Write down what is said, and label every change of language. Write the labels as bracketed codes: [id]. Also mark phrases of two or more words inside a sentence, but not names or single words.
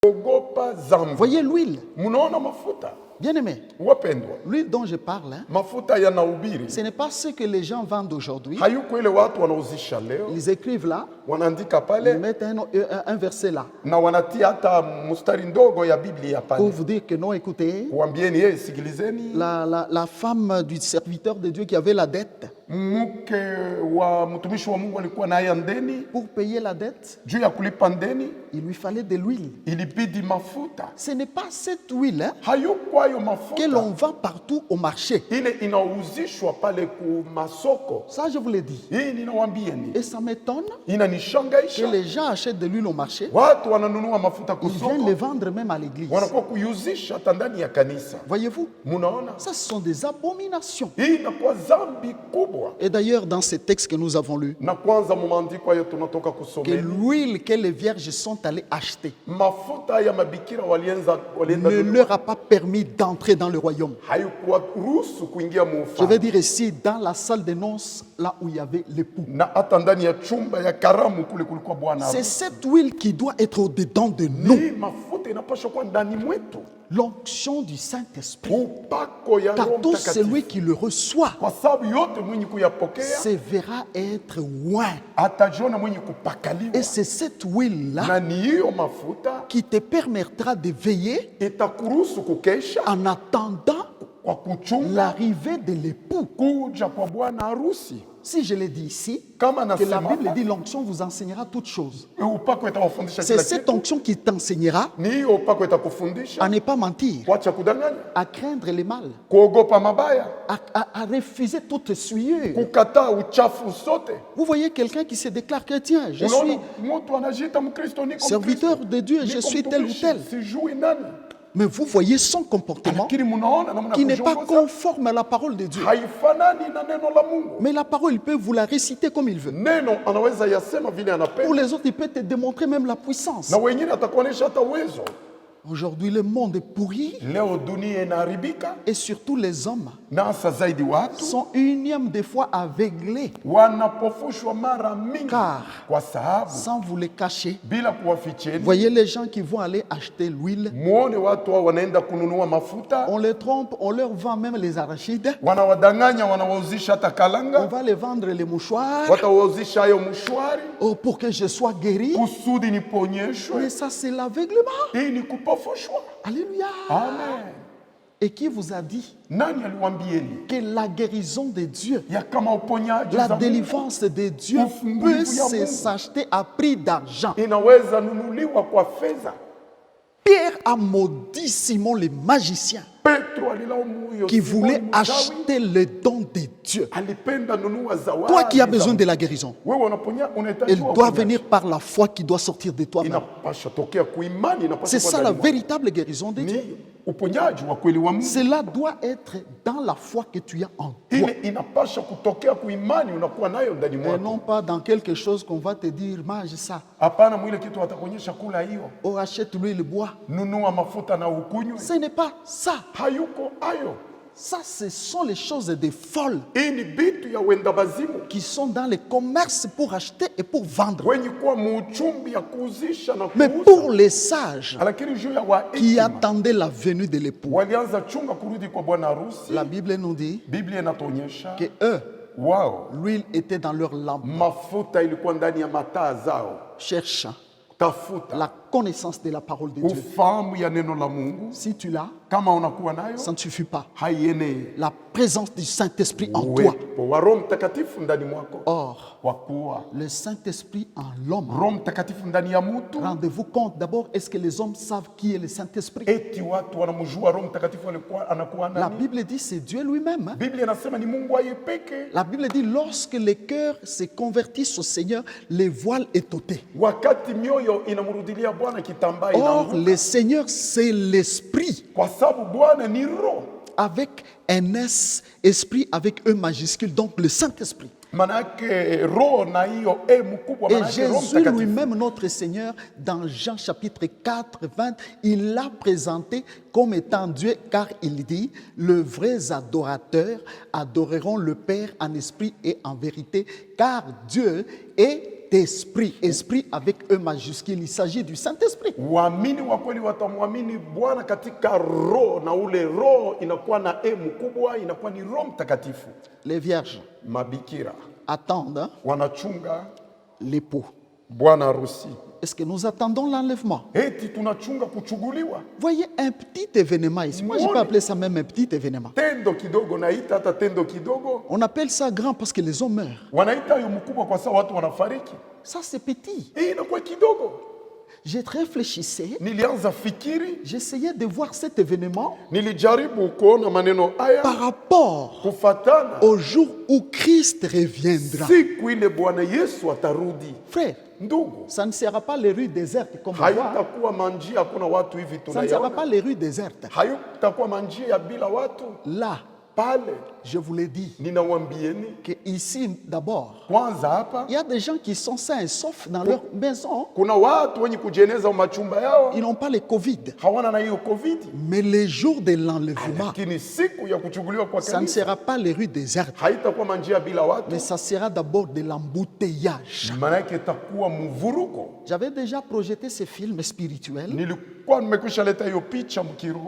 [fr] Voyez l'huile. [sw] Munaona mafuta. [fr] Bien aimé, [sw] Wapendwa. [fr] l'huile dont je parle, hein, [sw] Mafuta yanahubiri. [fr] ce n'est pas ce que les gens vendent aujourd'hui. [sw] Hayuko ile watu wanauzisha leo. [fr] Ils écrivent là, [sw] Wanaandika [fr] ils [sw] pale [fr] mettent un verset là [sw] na wanatia hata mstari ndogo ya Biblia [fr] pour [sw] pale. [fr] vous dire que non, écoutez, [sw] Kuambieni yeye sikilizeni. [fr] la femme du serviteur de Dieu qui avait la dette, [sw] Mke wa mtumishi wa Mungu alikuwa na haya ndeni. [fr] pour payer la dette, [sw] Juu ya kulipa ndeni [fr] il lui fallait de l'huile. [sw] ilibidi mafuta. [fr] Ce n'est pas cette huile hein, [sw] Hayuko hayo [fr] que [sw] mafuta. [fr] l'on vend partout au marché. [sw] Ile inauzishwa pale ku masoko. [fr] Ça, je vous l'ai dit. [sw] Hii ninawambieni. [fr] Et ça m'étonne que [sw] Inanishangaisha. [fr] les gens achètent de l'huile au marché. [sw] Watu wananunua mafuta [fr] Ils viennent [sw] kusoko. [fr] les vendre même à l'église. [sw] Wanakuwa kuyuzisha hata ndani ya kanisa. [fr] Voyez-vous, [sw] Munaona? [fr] ça, ce sont des abominations. [sw] Hii inakuwa zambi kubwa. [fr] Et d'ailleurs, dans ces textes que nous avons lus, [sw] Na kwanza mu maandiko hayo tunatoka [fr] que [sw] kusomea. [fr] l'huile que les vierges sont allées acheter [sw] Mafuta ya mabikira walienda [fr] ne leur a pas permis d'entrer dans le royaume. [sw] haikuwa ruhusu kuingia mu [fr] Je [sw] ufalme. [fr] vais dire ici, dans la salle des noces, là où il y avait l'époux. [sw] Na hata ndani ya chumba ya karamu kule kulikuwa bwana [fr] C'est [sw] harusi. [fr] cette huile qui doit être au-dedans de nous. [sw] Hii mafuta inapaswa kuwa ndani mwetu. [fr] L'onction du Saint-Esprit. [sw] Upako ya [fr] Car [sw] Roho [fr] tout celui [sw] Mtakatifu. [fr] qui le reçoit [sw] Kwa sababu yote mwenye kuyapokea [fr] se verra être oint. [sw] atajiona mwenye kupakaliwa. [fr] Et c'est cette huile-là [sw] Na ni hiyo mafuta [fr] qui te permettra de veiller [sw] itakuruhusu kukesha [fr] en attendant [sw] kwa kuchunga [fr] l'arrivée de l'époux. [sw] kuja kwa bwana harusi. [fr] Si je l'ai dit ici, [sw] Kama [fr] que la [sw] nasema [fr] Bible dit l'onction vous enseignera toutes choses. [sw] upako itawafundisha [fr] C'est [sw] kila [fr] cette [sw] kitu. [fr] onction qui t'enseignera [sw] Ni hiyo upako [fr] à [sw] itakufundisha [fr] ne pas mentir, [sw] kuacha kudanganya, [fr] à craindre les mal, [sw] kuogopa mabaya, [fr] à refuser toute souillure. [sw] kukataa uchafu sote. [fr] Vous voyez quelqu'un qui se déclare chrétien, je [sw] Unaona [fr] suis [sw] mtu anajiita Mkristo, niko [fr] serviteur [sw] Mkristo, [fr] de Dieu, je [sw] niko [fr] suis tel ou [sw] mtumishi, [fr] tel. [sw] sijui nani, [fr] Mais vous voyez son comportement [sw] lakini mnaona namna [fr] qui n'est pas [sw] kujiongoza [fr] conforme à la parole de Dieu. [sw] haifanani na neno la Mungu. [fr] Mais la parole, il peut vous la réciter comme il veut. [sw] Neno anaweza yasema vile [fr] Pour [sw] anapenda, [fr] les autres, il peut te démontrer même la puissance. [sw] na wengine atakuonesha hata uwezo. [fr] Aujourd'hui, le monde est pourri [sw] Leo dunia inaharibika, [fr] et surtout les hommes [sw] na hasa zaidi watu [fr] sont unième des fois aveuglés. [sw] wanapofushwa mara mingi, [fr] Car, [sw] kwa sababu [fr] sans vous le cacher, [sw] bila kuwaficheni. [fr] voyez les gens qui vont aller acheter l'huile, [sw] Muone watu hao wanaenda kununua mafuta, [fr] on les trompe, on leur vend même les arachides, [sw] wanawadanganya, wanawauzisha hata [fr] on [sw] kalanga, [fr] va les vendre les mouchoirs [sw] watawauzisha hayo mshwari [fr] oh, pour que je sois guéri. [sw] kusudi niponyeshwe. [fr] Mais ça, c'est l'aveuglement. [sw] Hii ni kupofushwa. [fr] Alléluia. [sw] Amen. [fr] Et qui vous a dit [sw] Nani aliwaambieni [fr] que la guérison de Dieu, [sw] ya kama uponyaji [fr] la [sw] za Mungu [fr] délivrance de Dieu [sw] Ufungulivu [fr] peut [sw] ya Mungu [fr] s'acheter à prix d'argent? [sw] inaweza nunuliwa kwa fedha? [fr] Pierre a maudit Simon le magicien [sw] Petro alilaumu huyo [fr] qui [sw] Simoni [fr] voulait [sw] mchawi, [fr] acheter le don de Dieu. [sw] alipenda nunua zawadi. [fr] Toi qui as [sw] za [fr] besoin [sw] Mungu. [fr] de la guérison, [sw] Wewe unaponya, unahitaji [fr] elle doit [sw] uponyaji. [fr] venir par la foi qui doit sortir de toi-même. [sw] Inapasha tokea kuimani, inapasha [fr] C'est [sw] kuwa [fr] ça la [sw] ndani mwako. [fr] véritable guérison de Dieu. [sw] Ni uponyaji wa kweli wa Mungu. [fr] Cela doit être dans la foi que tu as en toi. [sw] Ile inapasha kutokea kuimani unakuwa nayo ndani [fr] Et [sw] mwako. [fr] non pas dans quelque chose qu'on va te dire, mange ça. [sw] Hapana mwile kitu watakuonyesha kula hiyo. [fr] Oh, achète-lui le bois. [sw] Nunua mafuta na ukunywe. [fr] Ce n'est pas ça. [sw] Hayuko hayo. [fr] Ça, ce sont les choses des folles [sw] Hii ni bitu ya wenda bazimu. [fr] qui sont dans les commerces pour acheter et pour vendre. [sw] Wenye kuwa muuchumbi ya kuuzisha na [fr] Mais [sw] kuuza. [fr] pour les sages [sw] Lakini juu ya [fr] qui [sw] wahekima [fr] attendaient la venue de l'époux, [sw] walianza chunga kurudi kwa bwana harusi. [fr] la Bible nous dit [sw] Biblia inatuonyesha [fr] que eux, [sw] wao [fr] l'huile était dans leur lampe, [sw] mafuta ilikuwa ndani ya mataa zao, [fr] cherchant [sw] tafuta [fr] la connaissance de la parole de Dieu. [sw] ufahamu ya neno la Mungu. [fr] Si tu l'as, [sw] Kama unakuwa nayo [fr] ça ne suffit pas. [sw] haienei [fr] La présence du Saint-Esprit en toi. [sw] uwepo wa Roho Mtakatifu ndani mwako, [fr] Or, [sw] kwa kuwa [fr] le Saint-Esprit en l'homme. [sw] Roho Mtakatifu ndani ya mtu. [fr] Rendez-vous compte d'abord, est-ce que les hommes savent qui est le Saint-Esprit? [sw] Eti watu wanamjua Roho Mtakatifu anakuwa [fr] La [sw] nani? [fr] Bible dit c'est Dieu lui-même. Hein? [sw] Biblia inasema ni Mungu aye peke. [fr] La Bible dit lorsque les cœurs se convertissent au Seigneur, les voiles est ôté. [sw] Wakati mioyo inamrudilia Bwana, kitambaa [fr] Or, [sw] inaanguka. [fr] le Seigneur, c'est l'Esprit [sw] Kwa sababu Bwana ni Roho. [fr] avec un S, Esprit avec E majuscule, donc le Saint-Esprit. [sw] Manake Roho na hiyo mkubwa, [fr] Et [sw] manake Roho [fr] Jésus [sw] Mtakatifu. [fr] lui-même, notre Seigneur, dans Jean chapitre 4, 20, il l'a présenté comme étant Dieu, car il dit, les vrais adorateurs adoreront le Père en esprit et en vérité, car Dieu est est esprit. Esprit avec E majuscule. Il s'agit du Saint-Esprit. [sw] Waamini wa kweli watamwamini Bwana katika roho, na ule roho inakuwa na mkubwa, inakuwa ni Roho Mtakatifu. [fr] Les vierges [sw] Mabikira [fr] attendent [sw] wanachunga [fr] l'époux. [sw] bwana harusi. [fr] Est-ce que nous attendons l'enlèvement? [sw] Eti tunachunga kuchuguliwa. [fr] Voyez un petit événement ici. Moi, je peux appeler ça même un petit événement. [sw] Tendo kidogo, naita hata tendo kidogo. [fr] On appelle ça grand parce que les hommes meurent. [sw] Wanaita hiyo mkubwa kwa sababu watu wanafariki. [fr] Ça, c'est petit. [sw] Hii inakuwa kidogo. [fr] Je réfléchissais, [sw] Nilianza fikiri, [fr] j'essayais de voir cet événement [sw] nilijaribu kuona maneno haya [fr] par rapport [sw] kufatana [fr] au jour où Christ reviendra. [sw] siku ile Bwana Yesu atarudi. [fr] Frère, [sw] Ndugu, [fr] ça ne sera pas les rues désertes comme on voit. [sw] haitakuwa manjia hakuna watu hivi [fr] Ça ne sera [sw] tunayaona. [fr] pas les rues désertes. [sw] Haitakuwa manjia ya bila watu. [fr] Là, [sw] Pale [fr] je vous l'ai dit, [sw] ninawambieni [fr] que ici, d'abord, [sw] kwanza hapa [fr] il y a des gens qui sont sains et saufs dans leur maison. [sw] kuna watu wenye kujeneza machumba yao [fr] Ils n'ont pas le Covid. [sw] hawana na hiyo covid, [fr] Mais les jours de l'enlèvement, [sw] lakini siku ya kuchukuliwa kwa [fr] ça ne [sw] kanisa [fr] sera pas les rues désertes, [sw] haitakuwa manjia bila watu, [fr] mais ça sera d'abord de l'embouteillage. [sw] maana yake itakuwa mvuruko. [fr] J'avais déjà projeté ce film spirituel [sw] Nilikuwa nimekwisha leta hiyo picha mkiroho